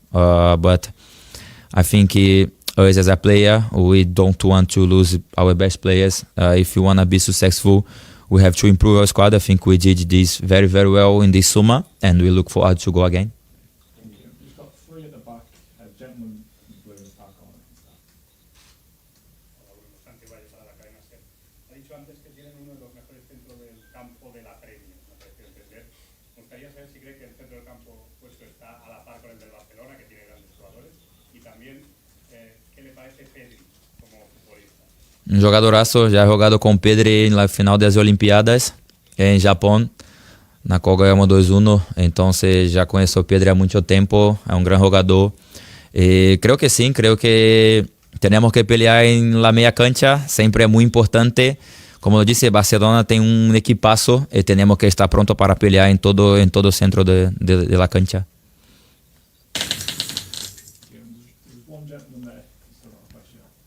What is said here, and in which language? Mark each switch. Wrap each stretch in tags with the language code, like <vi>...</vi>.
<en>But I think us as a player, we don't want to lose our best players. If you want to be successful, we have to improve our squad. I think we did this very, very well in this summer, and we look forward to go again. Thank you. We've got 3 at the back. Gentleman in blue in the far corner.</en> <es>Hola, Bruno. Santi Valle para la cadena SER. Ha dicho antes que tienen uno de los mejores centros del campo de la Premier, me ha parecido entender. Me gustaría saber si cree que el centro del campo puesto está a la par con el del Barcelona, que tiene grandes jugadores, y también qué le parece Pedri como futbolista.</es> <pt>Um jogadoraço, já jogado com o Pedri na final das Olimpíadas em Japão, na qual ganhamos 2-1. Então, já conheço o Pedri há muito tempo, é um grande jogador. E creio que sim, creio que temos que pelear em la meia cancha, sempre é muito importante. Como eu disse, Barcelona tem um equipaço e temos que estar pronto para pelear em todo o centro</pt> <es>de la cancha.</es> <en>There's one gentleman there. He's still got a question.</en>